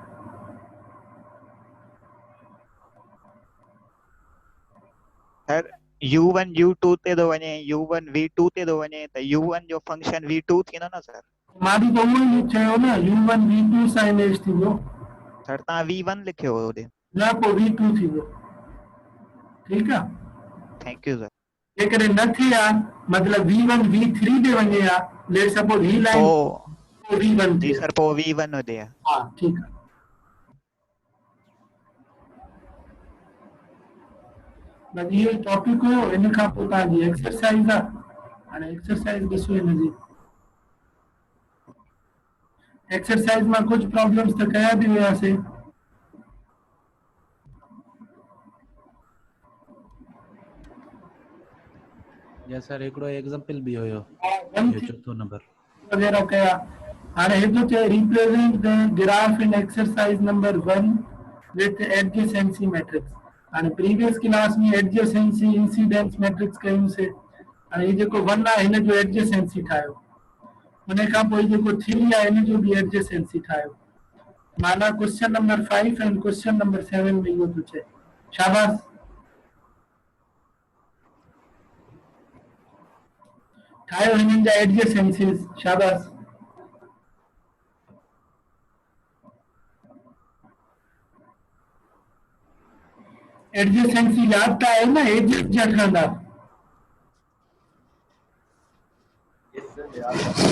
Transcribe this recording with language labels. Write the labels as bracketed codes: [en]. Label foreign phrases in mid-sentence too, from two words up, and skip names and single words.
[sd] सर u1 u2 ते थो वञे, u1 v2 ते थो वञे त u1 जो फंक्शन v2 थींदो न सर? मां बि त उहो ई चयो न, u1 v2 सां इमेज थींदो। सर तव्हां v1 लिखियो हो होॾे। न पोइ v2 थींदो। ठीकु आहे, [en] thank you sir. [sd] जेकॾहिं न थिए आहे मतलब v1 v3 ते वञे आहे, [en] let suppose [sd] ही लाइन v1 जी सर पोइ v1 हुजे। हा ठीकु आहे। बस इहो टॉपिक हो, इन खां पोइ तव्हांजी एक्सरसाइज आहे। हाणे एक्सरसाइज ॾिसो हिन जी। एक्सरसाइज में कुछ प्रॉब्लम्स तो कया भी हुआसीं। [en] yes sir [sd] हिकिड़ो एग्जांपल भी हुयो चौथो नंबर वगैरह कया। हाणे हिकु चए [en] represent the graph in exercise number 1 with adjacency matrix. [sd] हाणे [en] previous class [sd] में [en] adjacency incidence matrix [sd] कयूंसीं। हाणे ये जेको 1 आहे हिन जो एडजेसेंसी ठाहियो, उन खां पोइ जेको 3 आहे हिन जो भी एडजेसेंसी ठाहियो। माना [en] question number 5 and question number 7 [sd] में इहो थो चए। शाबाश। ठाहियो हिननि जा एडजेसेंसीज शाबाश एडजेसेंसी याद त आहे न एजेस जा ठहंदा [en] Yes, sir. Yeah.